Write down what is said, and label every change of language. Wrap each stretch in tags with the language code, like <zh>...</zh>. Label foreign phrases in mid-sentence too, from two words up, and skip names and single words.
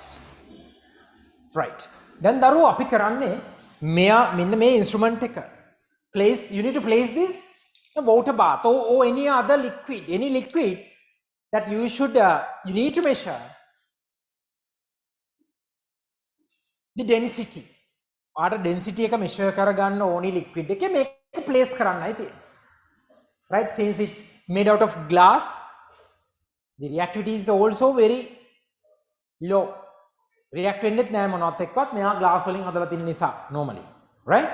<en>Right. Then</en> <si>දරුවෝ අපි කරන්නේ මෙයා මෙන්න මේ</si> <en>instrument එක place, you need to place this in a water bath or any other liquid, any liquid that you should you need to measure the density.</en> <si>ආට density එක measure කරගන්න ඕනි liquid එකේ මේක place කරන්නයි තියෙන්නේ.</si> <en>Right, since it's made out of glass, the reactivity is also very low.</en> <si>React වෙන්නෙත් නෑ මොනවත් එක්කවත් මෙයා glass වලින් හදලා තියෙන නිසා normally, right?</si>